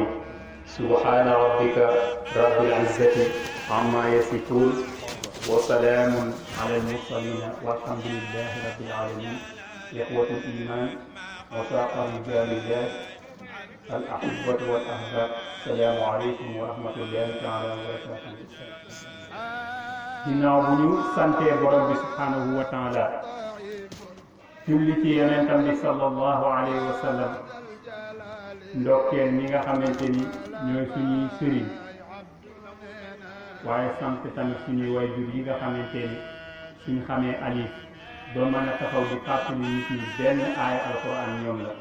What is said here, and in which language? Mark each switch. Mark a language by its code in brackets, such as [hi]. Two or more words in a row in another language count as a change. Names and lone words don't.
[ar] سبحان ربك رب العزة عما يصفون وسلام على المرسلين والحمد لله رب العالمين. إخوة الإيمان وساق رجال الله الأحبة والأحباب، السلام عليكم ورحمة الله تعالى وبركاته. [wo] ginnaaw bu ñu santee borom bi [ar] سبحانه وتعالى [wo] julli ci yonentam bi [ar] صلى الله عليه وسلم, [wo] ndokkeel ñi nga xamante ni ñooy suñuy sëriñ, waaye sant tamit suñuy wayjur yi nga xamante ni suñ xamee alif doo mën a taxaw di fàttali nit ñi benn aaya alquran ñoom la.